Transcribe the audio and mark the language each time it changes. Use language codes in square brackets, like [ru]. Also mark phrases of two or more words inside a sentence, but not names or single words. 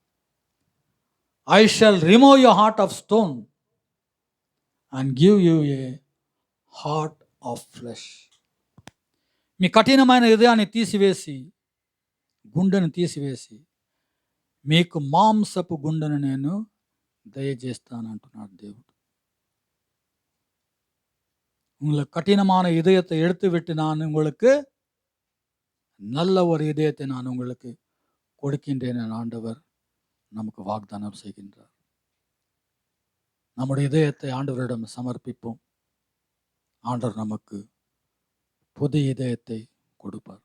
[en] I shall remove your heart of stone and give you a heart of flesh. [te] మీ కఠినమైన హృదయాన్ని తీసివేసి, గుండెను తీసివేసి, మీకు మాంసపు గుండెను నేను దయచేస్తాను అంటున్నాడు దేవుడు. [ta] உங்களுக்கு கடினமான இதயத்தை எடுத்துவிட்டு நான் உங்களுக்கு நல்ல ஒரு இதயத்தை நான் உங்களுக்கு கொடுக்கின்றேன் என ஆண்டவர் நமக்கு வாக்தானம் செய்கின்றார். நம்முடைய இதயத்தை ஆண்டவரிடம் சமர்ப்பிப்போம். ஆண்டவர் நமக்கு புது இதயத்தை கொடுப்பார்.